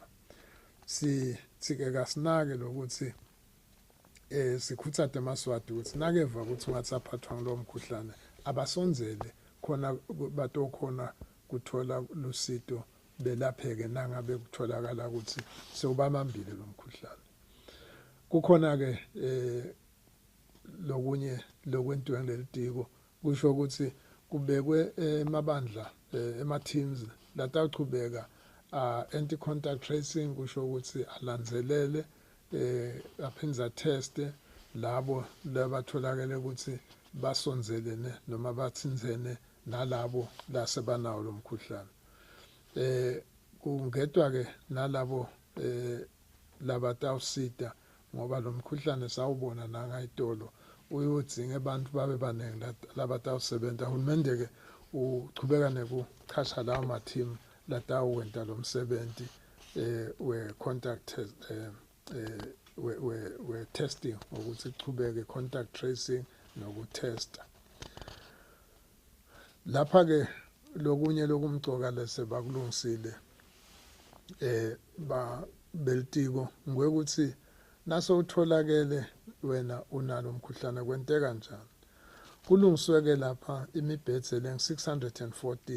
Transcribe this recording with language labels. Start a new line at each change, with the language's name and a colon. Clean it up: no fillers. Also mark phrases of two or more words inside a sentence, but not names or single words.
Swati: Sike kasinake lokuthi sikhutsate eMaswati ukuthi nakeva ukuthi ungathi aphathwa ngalo mkhuhlane abasonzele khona batokhona kuthola lusito belapheke nangabe kutholakala ukuthi sewubamambile lo mkhuhlane. kukhona ke lokunye lokwentiwa ngelitiko kusho ukuthi kubekwe emabandla ema teams latawuchubeka anti
English: contact tracing
Swati: kusho ukuthi alandzelele aphinza teste labo labatholakele ukuthi basonzelene noma bathinzene nalabo lasebanawo lomkhuhlane kungedwa ke nalabo labatawusita ngoba lomkhuhlane sawubona nangayitolo uyodzinga abantu babe baningi labatawusebenza uhulumende ke uchubeka nekuchasha lawo ma team latawuwenta lo msebenzi we contact we testing ukuthi kuchubeke
English: contact tracing
Swati: nokutesta lapha ke lokunye lokumgcoka lese bakulungisile ba beltiko ngwekuthi naso utholakele wena unalo umkhuhlane kwenteka kanjani kulungisweke lapha imibhedze leng 614